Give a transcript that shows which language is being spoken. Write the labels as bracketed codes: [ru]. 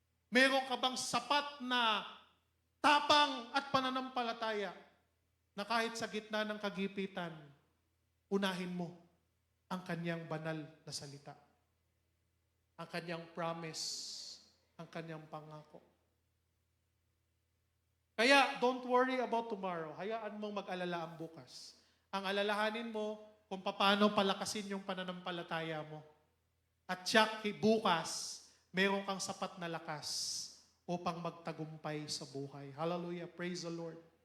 [tl] Meron ka bang sapat na tapang at pananampalataya na kahit sa gitna ng kagipitan, unahin mo ang kanyang banal na salita, ang kanyang promise, ang kanyang pangako. [en] Kaya, don't worry about tomorrow. [tl] Hayaan mong mag-alala ang bukas. Ang alalahanin mo kung paano palakasin yung pananampalataya mo. At tiyak, bukas, meron kang sapat na lakas upang magtagumpay sa buhay. Hallelujah. [en] Praise the Lord.